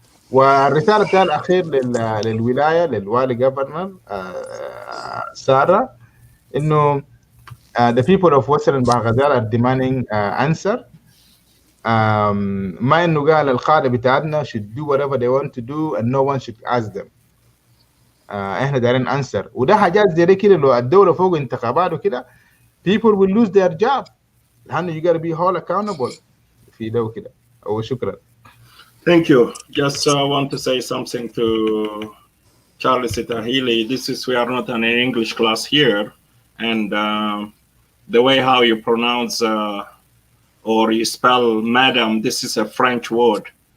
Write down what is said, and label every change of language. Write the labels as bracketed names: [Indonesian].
[Arabic] والرسالة بتاعي الأخير للولاية للوالي [English] governor سارة إنه the people of Western Bahghazal are demanding answer. [Arabic] ما إنه قال القادة بتاعتنا [English] should do whatever they want to do and no one should ask them. [Arabic] إحنا دارين answer. وده حاجات زي كده لو الدولة فوق انتخابات وكده [English] people will lose their job. [Arabic] لأنه [English] you gotta be all accountable [Arabic] في ده وكده. وشكرا. [English] Thank you. Just want to say something to Charles Itahili. We are not in an English class here, and the way how you pronounce or you spell madam, this is a French word.